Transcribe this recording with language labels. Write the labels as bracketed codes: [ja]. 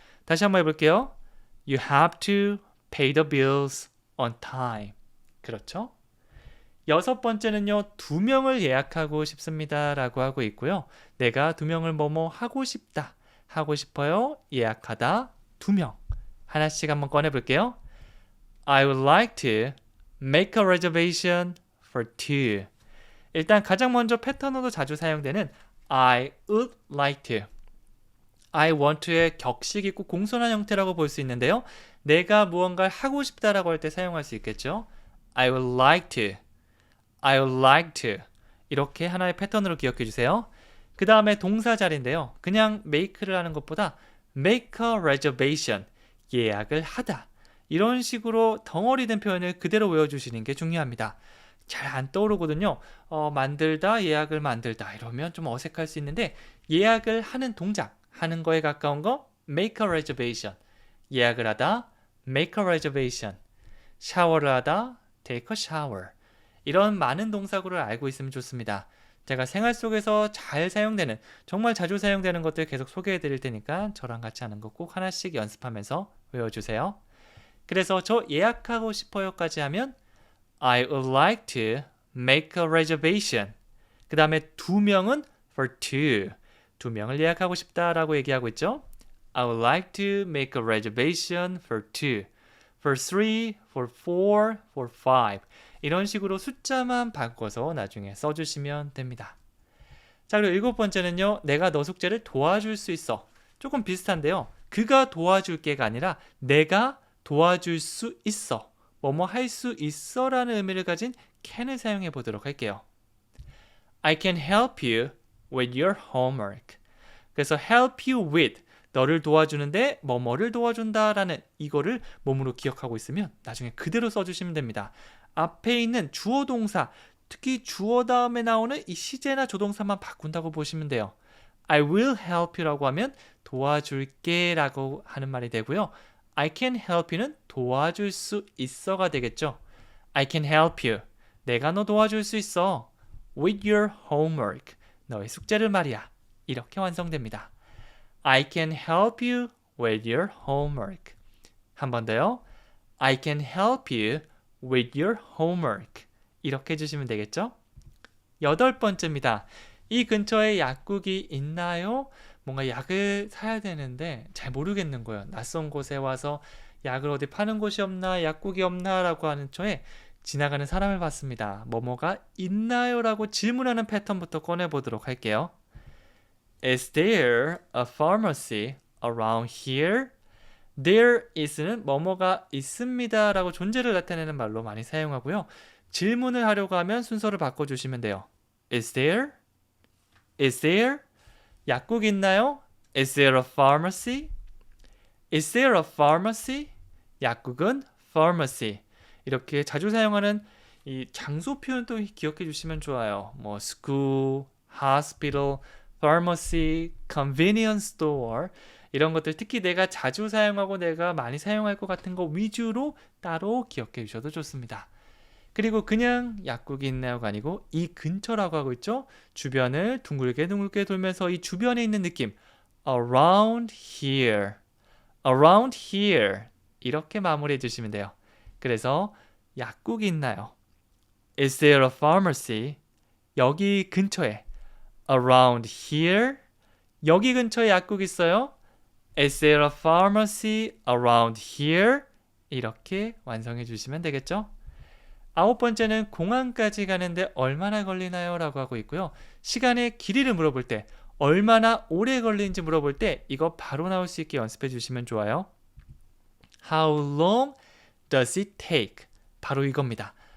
[ko] 다시 한번 해볼게요. [en] You have to pay the bills on time. [ko] 그렇죠? 6번째는요. 2명을 예약하고 싶습니다 라고 하고 있고요. 내가 2명을 뭐뭐 하고 싶다. 하고 싶어요. 예약하다. 2명. 하나씩 한번 꺼내볼게요. [en] I would like to make a reservation for 2. [ko] 일단 가장 먼저 패턴으로 자주 사용되는 [en] I would like to. [ko] I want to의 격식 있고 공손한 형태라고 볼 수 있는데요. 내가 무언가를 하고 싶다라고 할 때 사용할 수 있겠죠. [en] I would like to. I would like to. [ko] 이렇게 하나의 패턴으로 기억해 주세요. 그 다음에 동사 자리인데요. 그냥 make를 하는 것보다 [en] make a reservation. [ko] 예약을 하다. 이런 식으로 덩어리 된 표현을 그대로 외워주시는 게 중요합니다. 잘 안 떠오르거든요. 만들다, 예약을 만들다 이러면 좀 어색할 수 있는데 예약을 하는 동작, 하는 거에 가까운 거 [en] make a reservation. [ko] 예약을 하다 [en] make a reservation. [ko] 샤워를 하다 [en] take a shower. [ko] 이런 많은 동사구를 알고 있으면 좋습니다. 제가 생활 속에서 잘 사용되는, 정말 자주 사용되는 것들 계속 소개해 드릴 테니까 저랑 같이 하는 거 꼭 하나씩 연습하면서 외워주세요. 그래서 저 예약하고 싶어요까지 하면 [en] I would like to make a reservation. [ko] 그 다음에 2명은 for 2. 2명을 예약하고 싶다라고 얘기하고 있죠. [en] I would like to make a reservation for 2. For 3, for 4, for 5. [ko] 이런 식으로 숫자만 바꿔서 나중에 써주시면 됩니다. 자, 그리고 7번째는요. 내가 너 숙제를 도와줄 수 있어. 조금 비슷한데요. 그가 도와줄게가 아니라 내가 도와줄 수 있어. 뭐뭐 할 수 있어 라는 의미를 가진 can을 사용해 보도록 할게요. [en] I can help you with your homework. [ko] 그래서 help you with, 너를 도와주는데 뭐뭐를 도와준다 라는 이거를 몸으로 기억하고 있으면 나중에 그대로 써주시면 됩니다. 앞에 있는 주어 동사, 특히 주어 다음에 나오는 이 시제나 조동사만 바꾼다고 보시면 돼요. [en] I will help you [ko] 라고 하면 도와줄게 라고 하는 말이 되고요. [en] I can help you [ko] 는 도와줄 수 있어가 되겠죠. [en] I can help you. [ko] 내가 너 도와줄 수 있어. [en] With your homework. [ko] 너의 숙제를 말이야. 이렇게 완성됩니다. [en] I can help you with your homework. [ko] 한 번 더요. [en] I can help you with your homework. [ko] 이렇게 해주시면 되겠죠? 8번째입니다. 이 근처에 약국이 있나요? 뭔가 약을 사야 되는데 잘 모르겠는 거예요. 낯선 곳에 와서 약을 어디 파는 곳이 없나, 약국이 없나 라고 하는 초에 지나가는 사람을 봤습니다. 뭐뭐가 있나요? 라고 질문하는 패턴부터 꺼내보도록 할게요. [en] Is there a pharmacy around here? [ko] There is는 뭐뭐가 있습니다 라고 존재를 나타내는 말로 많이 사용하고요. 질문을 하려고 하면 순서를 바꿔주시면 돼요. [en] Is there? Is there? [ko] 약국 있나요? [en] Is there a pharmacy? Is there a pharmacy? [ko] 약국은 pharmacy. 이렇게 자주 사용하는 이 장소 표현도 기억해 주시면 좋아요. 뭐 school, hospital, pharmacy, convenience store 이런 것들 특히 내가 자주 사용하고 내가 많이 사용할 것 같은 거 위주로 따로 기억해 주셔도 좋습니다. 그리고 그냥 약국이 있나요가 아니고 이 근처라고 하고 있죠. 주변을 둥글게 둥글게 돌면서 이 주변에 있는 느낌 [en] around here, [ko] around here 이렇게 마무리해 주시면 돼요. 그래서 약국이 있나요? [en] Is there a pharmacy? [ko] 여기 근처에 [en] around here [ko] 여기 근처에 약국 있어요? [en] Is there a pharmacy around here? [ko] 이렇게 완성해 주시면 되겠죠? 9번째는 공항까지 가는데 얼마나 걸리나요? 라고 하고 있고요. 시간의 길이를 물어볼 때 얼마나 오래 걸리는지 물어볼 때 이거 바로 나올 수 있게 연습해 주시면 좋아요. [en] How long does it take? [ko] 바로 이겁니다.